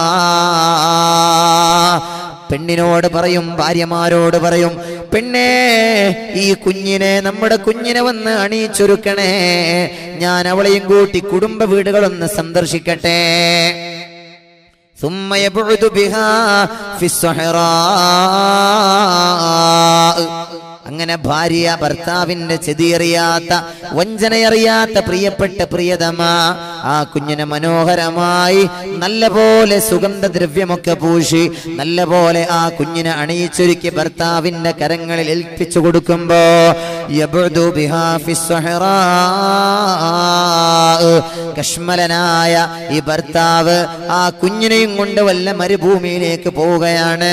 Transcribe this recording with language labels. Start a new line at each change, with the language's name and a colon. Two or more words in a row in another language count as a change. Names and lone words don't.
Malayalam: പെണ്ണിനോട് പറയും, ഭാര്യമാരോട് പറയും, പെണ്ണേ ഈ കുഞ്ഞിനെ, നമ്മുടെ കുഞ്ഞിനെ വന്ന് അണിയിച്ചൊരുക്കണേ, ഞാൻ അവളെയും കൂട്ടി കുടുംബ വീടുകളൊന്ന് സന്ദർശിക്കട്ടെ.
Arabic: ثم يبعد بها في الصحراء.
Malayalam: അങ്ങനെ ഭാര്യ ഭർത്താവിന്റെ ചെതിയറിയാത്ത, വഞ്ചനയറിയാത്ത പ്രിയപ്പെട്ട പ്രിയതമ ആ കുഞ്ഞിനെ മനോഹരമായി നല്ലപോലെ സുഗന്ധദ്രവ്യമൊക്കെ പൂശി നല്ലപോലെ ആ കുഞ്ഞിനെ അണിയിച്ചൊരുക്കി ഭർത്താവിന്റെ കരങ്ങളിൽ ഏൽപ്പിച്ചു കൊടുക്കുമ്പോ
Arabic: يبعد بها في الصحراء,
Malayalam: കശ്മലനായ ഈ ഭർത്താവ് ആ കുഞ്ഞിനെയും കൊണ്ട് വല്ല മരുഭൂമിയിലേക്ക് പോവുകയാണ്.